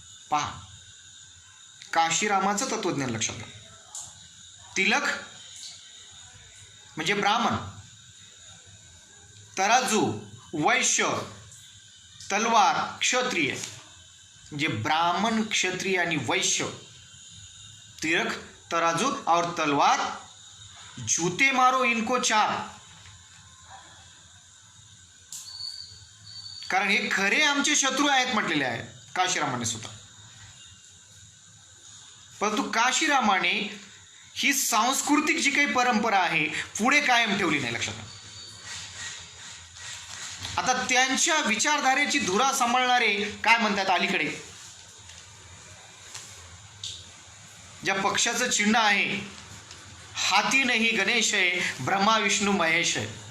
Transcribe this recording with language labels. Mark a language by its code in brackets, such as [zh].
[mr] पहा, काशीरामाचं तत्वज्ञान लक्षात घ्या. तिलक म्हणजे ब्राह्मण, तराजू वैश्य, तलवार क्षत्रिय, म्हणजे ब्राह्मण, क्षत्रिय आणि वैश्य. [hi] तिलक तराजू और तलवार, जूते मारो इनको चार. [mr] कारण हे खरे आमचे शत्रू आहेत म्हटलेले आहे काशीरामाने सुद्धा. परंतु काशीरामाने ही सांस्कृतिक जी काही परंपरा आहे पुढे कायम ठेवली नाही. लक्षात. आता त्यांच्या विचारधारेची धुरा सांभाळणारे काय म्हणतात, अलीकडे ज्या पक्षाचं चिन्ह आहे, हाती नाही गणेश आहे, ब्रह्मा विष्णू महेश आहे.